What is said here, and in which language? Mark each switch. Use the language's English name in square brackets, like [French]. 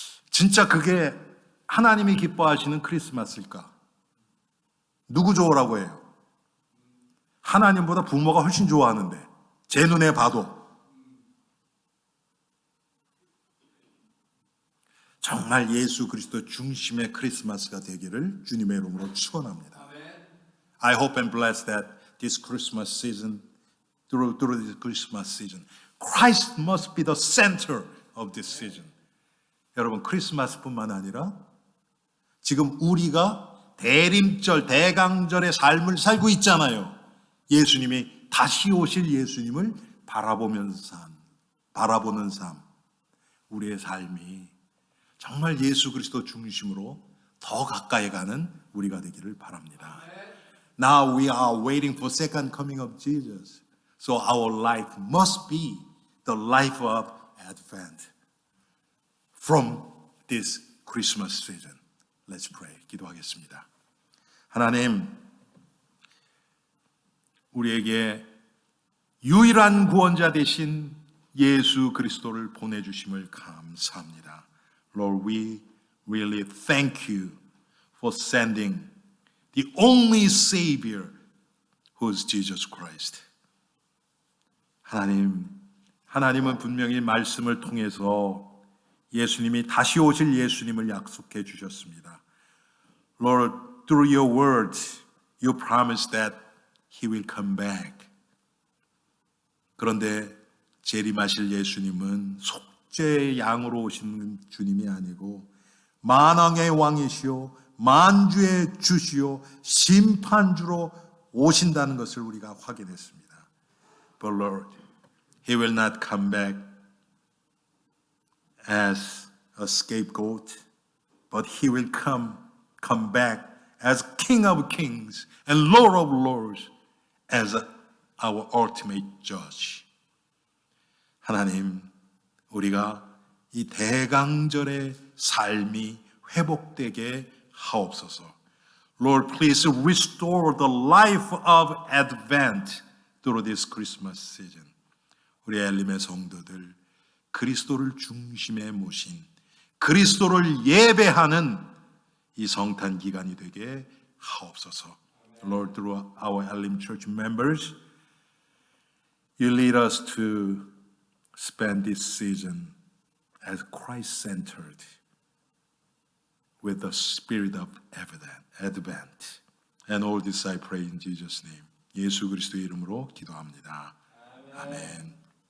[Korean] 진짜 그게 하나님이 기뻐하시는 크리스마스일까? 누구 좋으라고 해요? 하나님보다 부모가 훨씬 좋아하는데 제 눈에 봐도 정말 예수 그리스도 중심의 크리스마스가 되기를 주님의 이름으로 축원합니다. [English] I hope and bless that this Christmas season, through this Christmas season, Christ must be the center of this season. [Korean] 여러분 크리스마스뿐만 아니라 지금 우리가 대림절, 대강절의 삶을 살고 있잖아요. 예수님이 다시 오실 예수님을 바라보는 삶, 우리의 삶이 정말 예수 그리스도 중심으로 더 가까이 가는 우리가 되기를 바랍니다. [English] Now we are waiting for second coming of Jesus. So our life must be the life of Advent from this Christmas season. Let's pray. [Korean] 기도하겠습니다. 하나님, 우리에게 유일한 구원자 되신 예수 그리스도를 보내주심을 감사합니다. [English] Lord, we really thank you for sending the only Savior who is Jesus Christ. [Korean] 하나님은 분명히 말씀을 통해서 예수님이 다시 오실 예수님을 약속해 주셨습니다. [English] Lord, through your words, you promised that He will come back. [Korean] 그런데 재림하실 예수님은 속죄의 양으로 오시는 주님이 아니고 만왕의 왕이시오, 만주의 주시오, 심판주로 오신다는 것을 우리가 확인했습니다. [English] But Lord, He will not come back as a scapegoat, but He will come back as King of Kings and Lord of Lords, as our ultimate judge. [Korean] 하나님, 우리가 이 대강절의 삶이 회복되게 하옵소서. [English] Lord, please restore the life of Advent through this Christmas season. [Korean] 우리 엘림의 성도들, 그리스도를 중심에 모신 그리스도를 예배하는 이 성탄 기간이 되게 하옵소서. [English] Lord, through our Elim Church members, you lead us to spend this season as Christ-centered. with the spirit of Advent. And all this I pray in Jesus' name. [Korean] 예수 그리스도의 이름으로 기도합니다. 아멘.